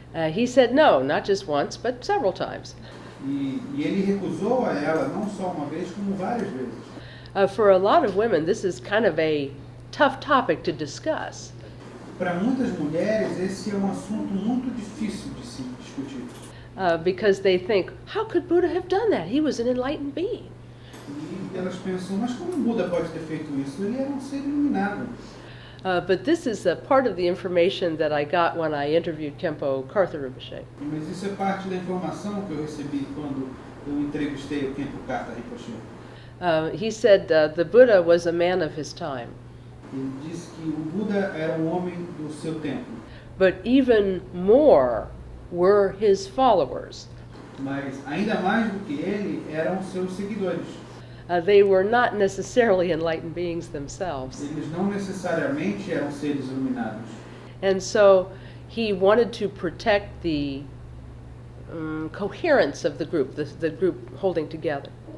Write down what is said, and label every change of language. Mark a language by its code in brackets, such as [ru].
[en] he said no, not just once, but several times. [pt] e ele recusou a ela não só uma vez, como várias vezes. [en] For a lot of women, this is kind of a tough topic to discuss. [pt] Para muitas mulheres, esse é um assunto muito difícil de se discutir. [en] Because they think, how could Buddha have done that? He was an enlightened being. [pt] E elas pensam, mas como o Buda pode ter feito isso? Ele era um ser iluminado. [en] But this is a part of the information that I got when I interviewed Khenpo Karthar Rinpoche. [pt] Mas isso é parte da informação que eu recebi quando eu entrevistei o Khenpo Karthar Rinpoche. [en] He said the Buddha was a man of his time, [pt] Ele disse que o Buda era um homem do seu tempo, [en] but even more were his followers. [pt] mas ainda mais do que ele eram seus seguidores. [en] They were not necessarily enlightened beings themselves. [pt] Eles não necessariamente eram seres iluminados. [en] And so he wanted to protect the coherence of the group, the group holding together.